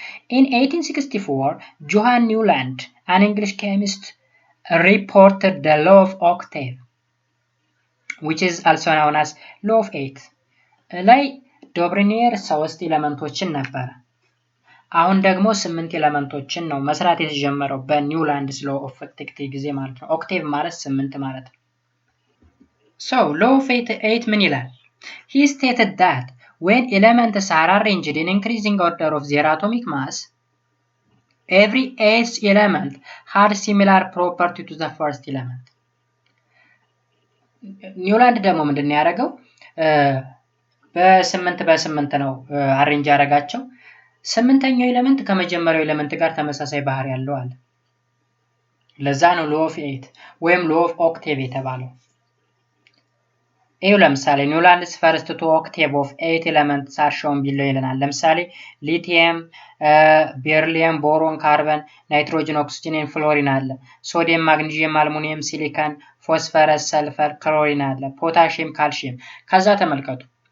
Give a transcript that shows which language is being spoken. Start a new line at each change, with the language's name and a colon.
English: In 1864, Johann Newland, an English chemist, reported the law of octave, which is also known as law of 8.
Amharic: ላይ ዶብርኒየር 3 ኤሌመንቶችን ነበር። አሁን ደግሞ 8 ኤሌመንቶችን ነው መስራት የተጀመረው በኒውላንድስ law of octave ጊዜ ማለት ነው። ኦክቴቭ ማለት 8 ማለት ነው።
English: So, law of 8
Amharic: ምን ይላል?
English: He stated that when elements are arranged in increasing order of their atomic mass, every 8th element had similar property to the first element.
Amharic: ኒውላንድ ደግሞ ምንድነው ያደረገው? በ8 ነው አሬንጅ ያደረጋቸው። 8ኛው ኤሌመንት ከመጀመሪያው ኤሌመንት ጋር ተመሳሳይ ባህሪ ያለው አለ። ለዛ ነው law of 8 ወይም law of octave የተባለው። ይሄው ለምሳሌ ኒውላንድስ
English: ፈርስት ቱ ኦክቴቭ ኦፍ 8 ኤሌመንትስ አር ሾውን
Amharic: ቢለው ይለናል። ለምሳሌ ሊቲየም፣ ቤሪሊየም፣ ቦሮን፣ ካርበን፣ ናይትሮጅን፣ ኦክሲጅን፣ ፍሎሪን አለ። ሶዲየም፣ ማግኒዚየም፣ አልሙኒየም፣ ሲሊከን፣ ፎስፈረስ፣ ሰልፈር፣ ክሎሪን አለ። ፖታሺየም፣ ካልሺየም። ከዛ ተመልከቱ